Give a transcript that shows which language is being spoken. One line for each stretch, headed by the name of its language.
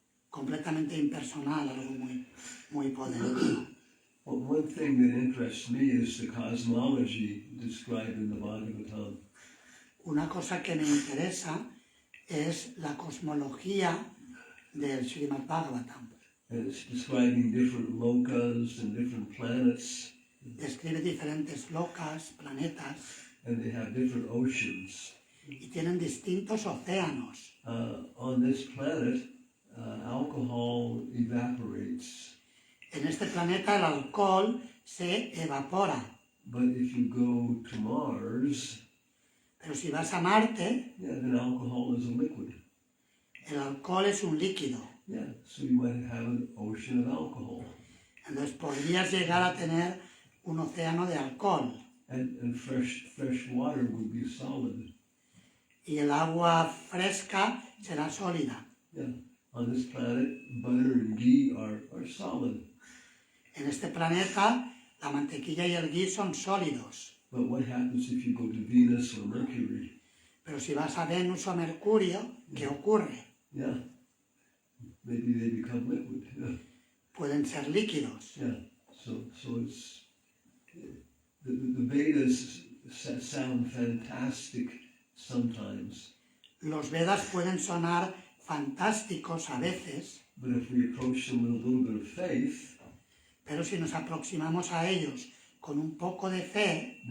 Spanish: Completamente impersonal, algo muy poderoso.
English: Well, one thing that interests me is the cosmology described in the Bhagavatam.
Spanish: Una cosa que me interesa es la cosmología del Srimad Bhagavatam.
English: And it's describing different lokas and different planets.
Spanish: Describe diferentes lokas, planetas,
English: And they have different oceans.
Spanish: y tienen distintos océanos.
English: On this planet, alcohol evaporates.
Spanish: En este planeta el alcohol se evapora,
English: But if you go to Mars,
Spanish: Pero si vas a Marte,
English: yeah, then alcohol is a liquid.
Spanish: el alcohol es un líquido.
English: Yeah, so you might have an ocean of alcohol.
Spanish: Entonces podrías llegar a tener un océano de alcohol.
English: And fresh water would be solid.
Spanish: Y el agua fresca será sólida. Yeah.
English: On this planet, butter and ghee are solid.
Spanish: En este planeta, la mantequilla y el ghee son sólidos.
English: But what happens if you go to Venus or Mercury?
Spanish: Pero si vas a Venus o Mercurio, ¿qué ocurre? Yeah.
English: Maybe they become liquid. Yeah.
Spanish: Pueden ser líquidos. Yeah.
English: So it's the Vedas sound fantastic sometimes.
Spanish: Los Vedas pueden sonar fantásticos a veces,
English: But if we approach them with a little bit of faith,
Spanish: pero si nos aproximamos a ellos con un poco de fe,